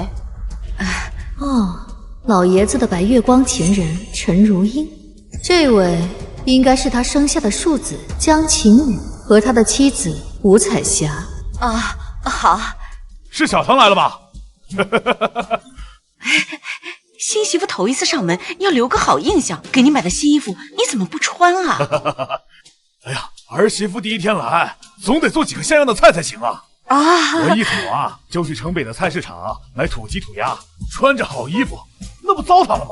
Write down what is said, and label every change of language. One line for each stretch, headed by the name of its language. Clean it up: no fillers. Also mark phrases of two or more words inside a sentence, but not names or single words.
Chinese: 哦，老爺子的白月光情人陳如英，這位應該是他生下的庶子江晴雨和他的妻子吳彩霞。啊，好。是小唐來了吧？新媳婦頭一次上門，要留個好印象。給你買的新衣服，你怎麼不穿啊？哎呀，兒媳婦第一天來，總得做幾個像樣的菜才行啊！我一走啊，就去城北的菜市場買土雞土鴨，穿着好衣服，那不糟蹋了嗎？